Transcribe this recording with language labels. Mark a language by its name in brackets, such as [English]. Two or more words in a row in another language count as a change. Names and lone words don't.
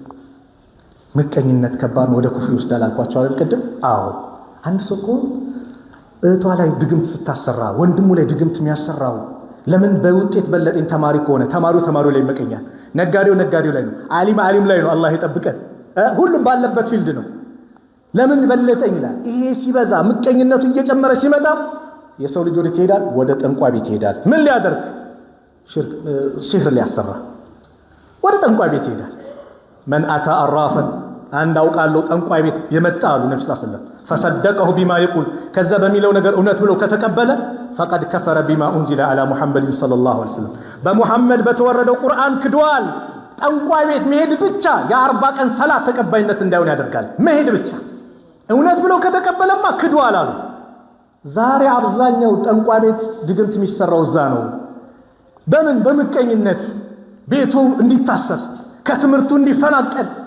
[Amharic] ምቀኝነት ከባድ ነው ወደ ኩፍር ይወስዳል አልኳቸው አይደል ቀደም አዎ አንድ ሰው እኮ እቷ ላይ ድግምት ስታሰራ ወንድሙ ላይ ድግምት የሚያሰራው ለምን በውጤት በለጠኝ ተማሪ ከሆነ ተማሪው ላይ ይመቀኛል ነጋዴው ላይ ነው ዓሊም ላይ ነው አላህ ይጠብቀን ሁሉም ባለበት ፊልድ ነው ለምን በለጠኝ ይላል ይሄ ሲበዛ ምቀኝነቱ እየጨመረ ሲመጣ የሰው ልጅ ወደ ይሄዳል ወደ ጠንቋይ ቤት ይሄዳል ምን ሊያደርግ ሲህር ሊያሰራ ወደ ጠንቋይ ቤት ይሄዳል [Arabic] من اتى عرافا [Amharic] አንድ አውቃለሁ ጠንቋይ ቤት የመጣሉ ነብዩ [Arabic] صلى الله عليه وسلم فصدقه بما يقول [Amharic] ከዛ በሚለው ነገር እውነት ብሎ ከተቀበለ [Arabic] فقد كفر بما انزل على محمد صلى الله عليه وسلم [Amharic] በሙሐመድ በተወረደው ቁርአን ክዷል ጠንቋይ ቤት መሄድ ብቻ የ40 ቀን ሰላት ተቀባይነት እንዳይሆን ያደርጋል መሄድ ብቻ እውነት ብሎ ከተቀበለማ ክዷል አሉ ዛሬ አብዛኛው ጠንቋይ ቤት ድግምት የሚሰራው እዛ ነው በምን በምቀኝነት ቤቱ እንዲታሰር ከትምርቱ እንዲፈናቀል